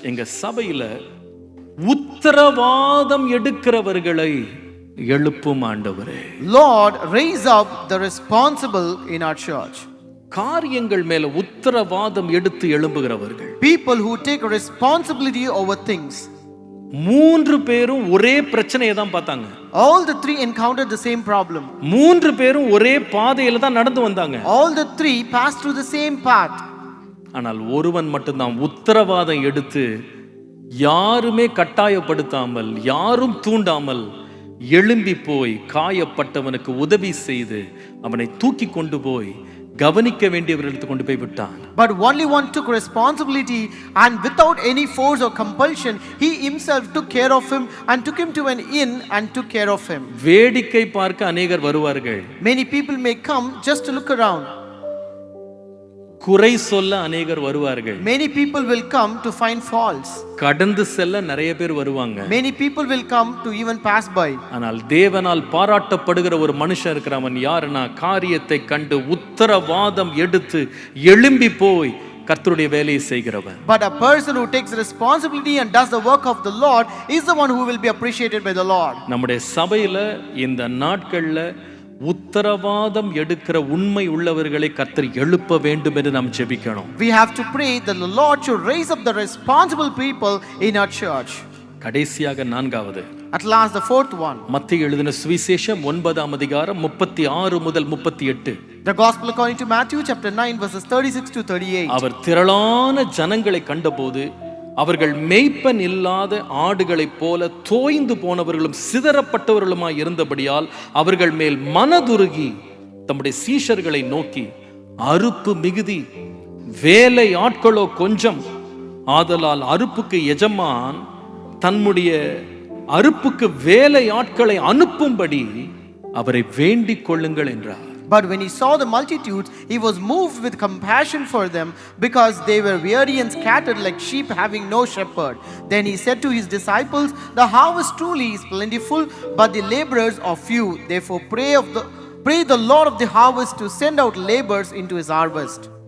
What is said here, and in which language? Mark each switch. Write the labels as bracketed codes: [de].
[ta] எங்க சபையில உத்தரவாதம் எடுக்கிறவர்களை எழுப்பும் ஆண்டவரே. [en] Lord, raise up the responsible in our church. [ta] காரியங்கள் மேல உத்தரவாதம் எடுத்து எழும்புகிறவர்கள், [en] people who take responsibility over things. [ta] 3 பேரும் ஒரே பிரச்சனையை தான் பார்த்தாங்க. [en] All the 3 encountered the same problem. [ta] 3 பேரும் ஒரே பாதையில தான் நடந்து வந்தாங்க. [en] All the 3 passed through the same path. [ta] ஆனால் ஒருவன் மட்டும்தான் உத்தரவாதம் எடுத்து, யாருமே கட்டாயப்படுத்தாமல், யாரும் தூண்டாமல் எழும்பி போய் காயப்பட்டவனுக்கு உதவி செய்து அவனை தூக்கி கொண்டு போய் கவனிக்க வேண்டியவர்களுக்கு கொண்டு போய் விட்டான். [en] But only one took responsibility, and without any force or compulsion, he himself took care of him and took him to an inn and took care of him. [ta] வேடிக்கை பார்க்க அநேகர் வருவார்கள். [en] Many people may come just to look around. [ta] குறை சொல்ல அநேகர் வருவார்கள். [en] Many people will come to find faults. [ta] கடந்து செல்ல நிறைய பேர் வருவாங்க. [en] Many people will come to even pass by. [ta] ஆனால் தேவனால் பாராட்டப்படுகிற ஒரு மனுஷன் இருக்கிறவன் யாருன்னா, காரியத்தை கண்டு உத்தரவாதம் எடுத்து எழும்பி போய் கர்த்தருடைய வேலையை செய்கிறவன். [en] But a person who takes responsibility and does the work of the Lord is the one who will be appreciated by the Lord. [ta] நம்முடைய சபையில இந்த நாட்கள்ல உத்தரவாதம் எடுக்கிற உண்மை உள்ளவர்களை கர்த்தர் எழுப்ப வேண்டும் என்று நாம் ஜெபிக்கணும். [en] We have to pray that the Lord should raise up the responsible people in our church. [ta] கடைசியாக நான்காவது, [en] At last, the fourth one. [ta] மத்தேயு எழுதின சுவிசேஷம் 9ஆம் அதிகாரம் 36 முதல் 38. [en] The Gospel according to Matthew chapter 9 verses 36 to 38. [ta] அவர் திரளான ஜனங்களை கண்டபோது அவர்கள் மேய்ப்பன் இல்லாத ஆடுகளைப் போல தோய்ந்து போனவர்களும் சிதறப்பட்டவர்களுமாய் இருந்தபடியால் அவர்கள் மேல் மனதுருகி தம்முடைய சீஷர்களை நோக்கி, அறுப்பு மிகுதி, வேலை ஆட்களோ கொஞ்சம், ஆதலால் அறுப்புக்கு எஜமான் தன்னுடைய அறுப்புக்கு வேலை ஆட்களை அனுப்பும்படி அவரை வேண்டிக் கொள்ளுங்கள் என்றார். [en] But when he saw the multitudes, he was moved with compassion for them, because they were weary and scattered like sheep having no shepherd. Then he said to his disciples, the harvest truly is plentiful, but the laborers are few. Therefore pray the Lord of the harvest to send out laborers into his harvest.